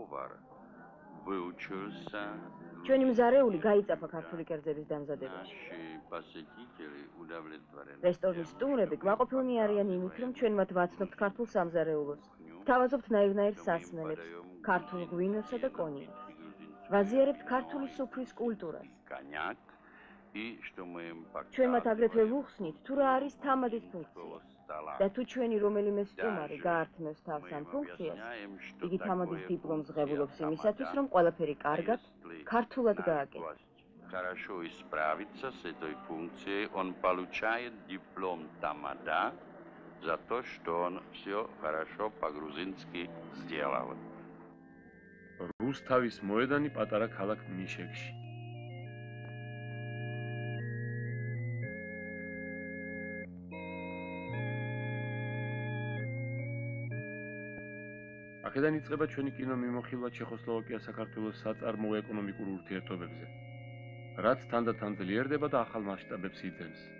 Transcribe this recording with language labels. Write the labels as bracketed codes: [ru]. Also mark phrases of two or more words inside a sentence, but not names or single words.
[ka] ჩვენი მზარეული გაიწაფა ქართული კერძების დამზადებაში. რესტორნის სტუმრები კმაყოფილნი არიან იმით, რომ ჩვენ მათ ვაცნობთ ქართულ სამზარეულოს, თავაზობთ ნაირ სასმელებს, ქართულ ღვინოსა და კონიაკს. ვაზიარებთ ქართული სუფრის კულტურას. [ru] и что мы им [ka] ჩვენ მათ აგრეთვე [ru] показываем, [ka] ვუხსნით, თუ რა არის თამადის ფუნქცია. და თუ ჩვენი რომელიმე სტუმარი გაართმევს თავს ამ ფუნქციას, იგი თამადის დიპლომს ღებულობს იმისათვის, რომ ყველაფერი каргат, ქართულად გააკეთოს. [ru] Хорошо исправиться с этой функцией, он получает диплом тамада за то, что он все хорошо по-грузински сделал. [ka] რუსთავის მოედანი პატარა ქალაქ ნიშეკში. აქედან იწყება ჩვენი კინომიმოხილვა ჩეხოსლოვაკია-საქართველოს საწარმოო ეკონომიკურ ურთიერთობებზე, რაც თანდათან ძლიერდება და ახალ მასშტაბებს იძენს.